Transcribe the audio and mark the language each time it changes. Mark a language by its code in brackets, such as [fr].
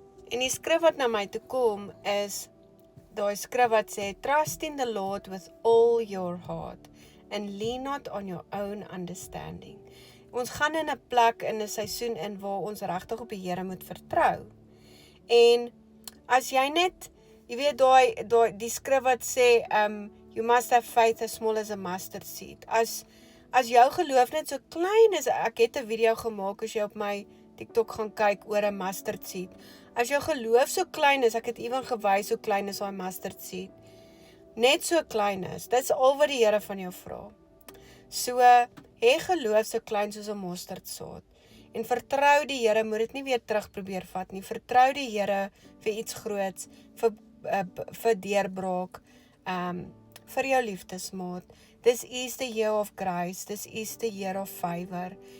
[af] En die skrif wat na my toe kom is daai skrif wat sê, [en] trust in the Lord with all your heart and lean not on your own understanding. [af] Ons gaan in 'n plek in 'n seisoen in waar ons regtig op die Here moet vertrou. En as jy net, jy weet die skrif wat sê, [en] you must have faith as small as a mustard seed. [af] As jou geloof net so klein is, ek het 'n video gemaak as jy op my TikTok gaan kyk oor 'n mustard seed. As jou geloof so klein is, ek het ewen gewys hoe klein is daai mustard seed. Net so klein is. Dis al wat die Here van jou vra. So, hê geloof so klein soos 'n mosterdsaad. En vertrou die Here, moet dit nie weer terug probeer vat nie. Vertrou die Here vir iets groots, vir deurbraak, vir jou liefdesmaat. [en] This is the year of grace, this is the year of favor.